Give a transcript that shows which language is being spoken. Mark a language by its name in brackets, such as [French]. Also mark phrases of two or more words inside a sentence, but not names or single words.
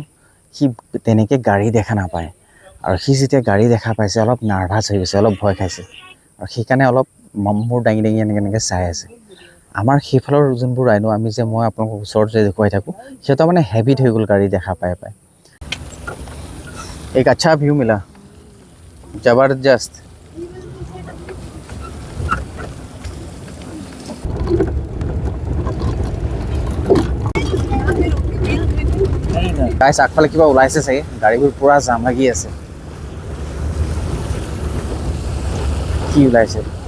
[Assamese] সি তেনেকৈ গাড়ী দেখা নাপায়, আৰু সি যেতিয়া গাড়ী দেখা পাইছে অলপ নাৰ্ভাছ হৈ গৈছে, অলপ ভয় খাইছে, আৰু সেইকাৰণে অলপ মূৰ দাঙি দাঙি এনেকৈ চাই আছে। আমাৰ সেইফালৰ যোনবোৰ ৰাইনো আমি যে মই আপোনালোকক ওচৰত যে দেখুৱাই থাকোঁ, সিহঁতৰ মানে হেবিট হৈ গ'ল গাড়ী দেখা পাই পাই। [Hindi] एक अच्छा व्यू मिला, जबरदस्त। [Assamese] গাইছ আগফালে কিবা ওলাইছে চাগে, গাড়ীবোৰ পুৰা জাম লাগি আছে। কি ওলাইছে?